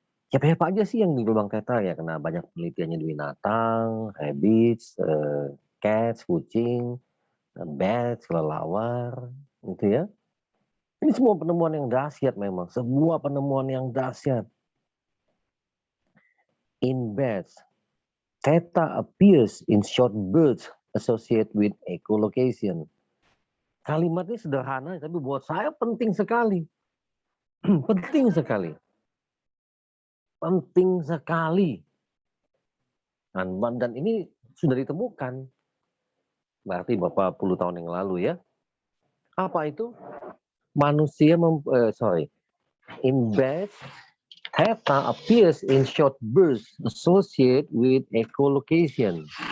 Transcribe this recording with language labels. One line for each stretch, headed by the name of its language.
Indonesian: Siapa-siapa aja sih yang di gelombang theta ya, karena banyak penelitiannya di binatang, rabbits, cats, kucing, bats, kelelawar, gitu ya. Ini semua penemuan yang dahsyat memang, sebuah penemuan yang dahsyat.
English: In bats, theta appears in short bursts associated with echolocation.
Indonesian: Kalimatnya sederhana, tapi buat saya penting sekali. Penting sekali. Penting sekali. Dan ini sudah ditemukan. Berarti beberapa puluh tahun yang lalu ya. Apa itu? Manusia,
English: in bats, theta appears in short bursts associated with echolocation.